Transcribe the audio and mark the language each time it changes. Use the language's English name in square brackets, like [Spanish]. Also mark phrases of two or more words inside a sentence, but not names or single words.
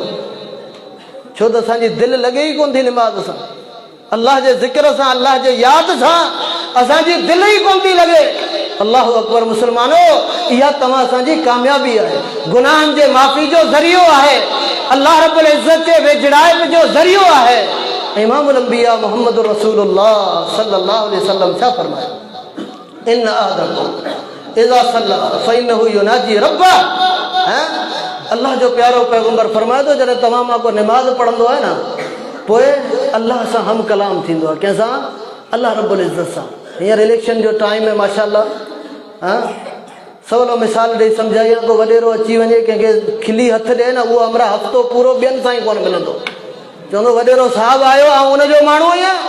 [Sindhi] छो त असांजी दिलि लॻे ई कोन थी निमाज़ सां, अल्लाह जे ज़िक्र सां, अल्लाह जे यादि सां असांजी दिलि ई कोन थी लॻे। [Arabic] الله أكبر. [Sindhi] मुस्लमानो इहा तव्हां असांजी कामयाबी आहे, गुनाहनि जे माफ़ी जो ज़रियो आहे, [Arabic] الله رب العزة [Sindhi] जे वेझड़ाइप जो ज़रियो आहे। [Arabic] إمام الأنبياء محمد رسول الله صلى الله عليه وسلم [Sindhi] छा फरमाया, [Arabic] إن أحدكم إذا صلى فإنه يناجي ربه. [Sindhi] अल्लाह जो प्यारो पैगंबर फरमाए थो जॾहिं तव्हां मां को निमाज़ पढ़ंदो आहे न, पोइ अल्लाह सां हम कलाम थींदो आहे। कंहिंसां? [Arabic] الله رب العزة [Sindhi] सां। हींअर इलेक्शन जो टाइम है माशाअल्लाह, सवलो मिसाल ॾेई सम्झाई, को वॾेरो अची वञे कंहिंखे खिली हथु ॾिए न, उहो हमरा हफ़्तो पूरो ॿियनि सां ई कोन मिलंदो, चवंदो वॾेरो साहब आयो ऐं उनजो माण्हू ई आहे।